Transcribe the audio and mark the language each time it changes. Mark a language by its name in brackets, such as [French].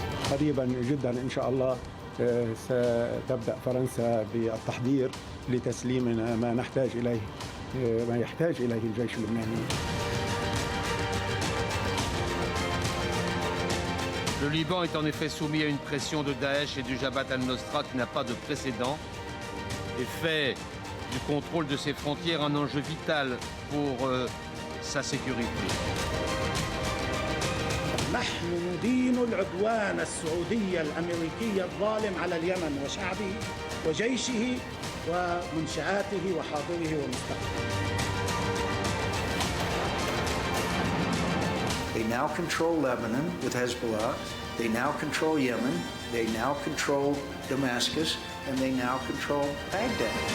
[Arabic] قريبا جدا إن شاء الله ستبدأ فرنسا بالتحضير لتسليمنا ما نحتاج إليه، ما يحتاج إليه الجيش اللبناني. [French] Le Liban est en effet soumis à une pression de Daesh et du Jabhat al-Nusra qui n'a pas de précédent et fait du contrôle de ses frontières un enjeu vital pour sa sécurité. [Arabic] نحن ندين العدوان السعودي الأمريكي الظالم على اليمن وشعبه وجيشه ومنشآته وحاضره ومستقبله. [English] They now control Lebanon with Hezbollah, they now control Yemen, they now control Damascus, and they now control Baghdad.